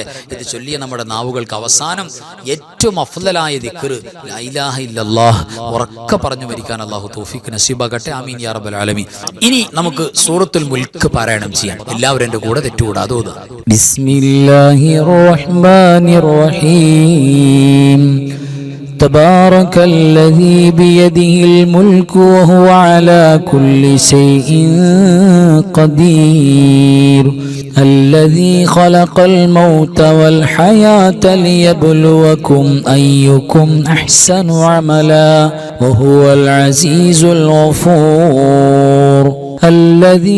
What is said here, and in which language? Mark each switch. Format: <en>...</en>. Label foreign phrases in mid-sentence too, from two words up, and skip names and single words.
<ml>ഇത് ചൊല്ലിയ നമ്മുടെ നാവുകൾക്ക് അവസാനം ഏറ്റവും അഫ്ളലായ ദിക്ർ</ml> <ar>لا إله إلا الله</ar> <ml>ഉറക്കെ പറഞ്ഞു മരിക്കാൻ അല്ലാഹു തൗഫീഖ് നസീബാകട്ടെ.</ml> <ar>آمين يا رب العالمين.</ar> <ml>ഇനി നമുക്ക് സൂറത്തുൽ മുൽക്ക് പാരായണം ചെയ്യാം. എല്ലാവരും എൻ്റെ കൂടെ തെറ്റുകൂടാതെ ഓതുക.</ml> <ar>بسم الله الرحمن الرحيم. تبارك الذي بيده الملك وهو على كل شيء قدير الذي خلق الموت والحياة ليبلوكم أيكم أحسن عملا وهو العزيز الغفور الذي</ar>